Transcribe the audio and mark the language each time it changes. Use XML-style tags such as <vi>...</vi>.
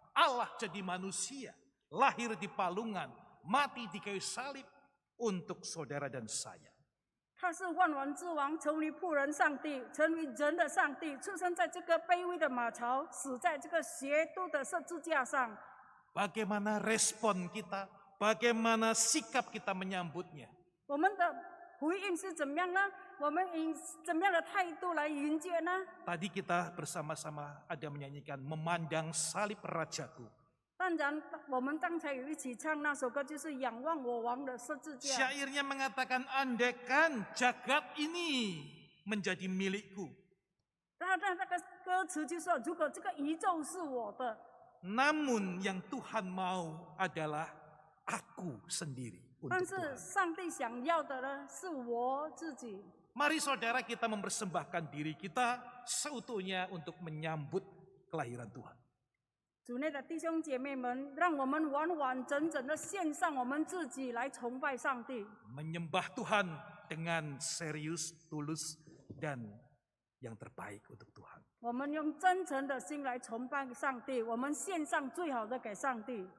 <id>Allah jadi manusia. Lahir di palungan. Mati di kayu salib untuk saudara dan saya.</id> <zh>他是万王之王，成为仆人上帝，成为人的上帝，出生在这个卑微的马槽，死在这个邪恶的十字架上。</zh> <id>Bagaimana respon kita? Bagaimana sikap kita menyambutnya?</id> <zh>我们的回应是怎么样呢？我们以怎么样的态度来迎接呢？</zh> <id>Tadi kita bersama-sama ada menyanyikan memandang salib Rajaku.</id> <zh>当然，我们刚才有一起唱那首歌，就是仰望我王的十字架。</zh> <id>Syairnya mengatakan andaikan jagat ini menjadi milikku.</id> <zh>那个歌词就说，如果这个宇宙是我的，</zh> <id>Namun yang Tuhan mau adalah aku sendiri</id> <zh>但</zh> <id>untuk</id> <zh>是</zh> <id>Tuhan.</id> <zh>上帝想要的呢，是我自己。</zh> <id>Mari saudara kita mempersembahkan diri kita seutuhnya untuk menyambut kelahiran Tuhan.</id> <zh>主内的弟兄姐妹们，让我们完完整整的献上我们自己来崇拜上帝，</zh> <id>Menyembah Tuhan dengan serius, tulus, dan yang terbaik untuk Tuhan.</id> <zh>我们用真诚的心来崇拜上帝，我们献上最好的给上帝。</zh>